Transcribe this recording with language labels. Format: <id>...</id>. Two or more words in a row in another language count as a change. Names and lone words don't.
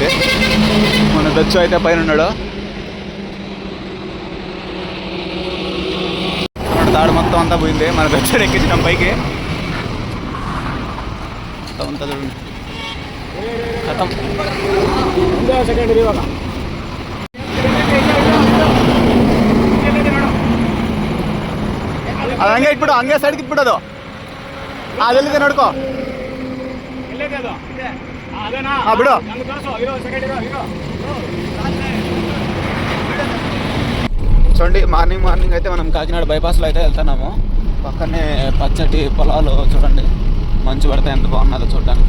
<te>మన దచ్చు అయితే పైన ఉన్నాడు. తాడు మొత్తం అంతా పోయింది. మన దచ్చు ఎక్కించినాం పైకి. మొత్తం అంతా చూడండి.</te> <kn>అది ಹಂಗೆ ಇಟ್ಬಿಡು, ಹಂಗೆ ಸೈಡ್ಗೆ ಇಟ್ಬಿಡೋದು. ಅದೆಲ್ಲಿದೆ ನೋಡ್ಕೋ.</kn> <te>బిడు చూడండి, మార్నింగ్ అయితే మనం కాకినాడ బైపాస్లో అయితే వెళ్తున్నాము. పక్కనే పచ్చటి పొలాలు చూడండి, మంచు పడితే ఎంత బాగున్నదో చూడడానికి.</te>